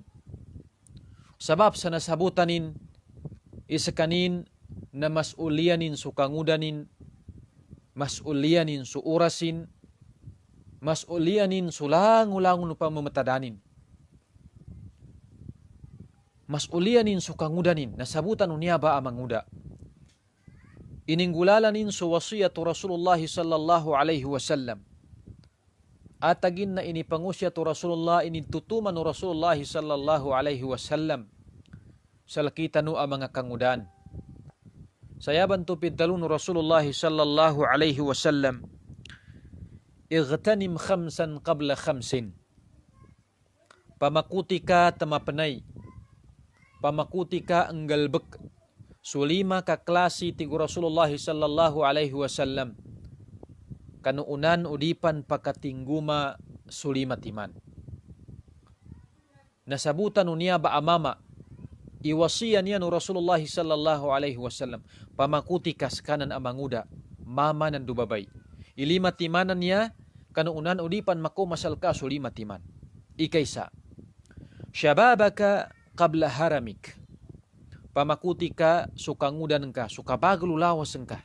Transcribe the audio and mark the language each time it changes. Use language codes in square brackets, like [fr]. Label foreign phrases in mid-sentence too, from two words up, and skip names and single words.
[mdh] Sabab sa nasabutanin isakanin na masulianin sukangudanin, masulianin su urasin, masulianin sulang-ulangon upang mamatadanin. Masulianin sukangudanin, nasabutan unya ba amanguda. Ininggulalanin su wasiyatu Rasulullah [ar] صلى الله عليه وسلم. [mdh] Atagin na inipangusya tu Rasulullah, initutuman no Rasulullah [ar] صلى الله عليه وسلم. [mdh] Salakita no ang mga kangudan. Sayaban tu pidalun Rasulullah [ar] صلى الله عليه وسلم, اغتنم خمسا قبل خمس. [mdh] Pamakuti ka tamapanay. Pamakuti ka ang galbek. Sulima ka klase ti Rasulullah [ar] صلى الله عليه وسلم. [mdh] Kanuunan udipan pakatingguma sulima timan. Nasabutan niya ba amama, iwasiyan niya no Rasulullah [ar] صلى الله عليه وسلم, [mdh] pamakuti kas kanan amanguda, mama nan dubabay. Ilima timanan niya, kanuunan udipan mako masal ka sulima timan. Ikaysa, [ar] شبابك قبل هرمك. [mdh] Pamakuti ka sukangudan ka, sukabaglulawas ka.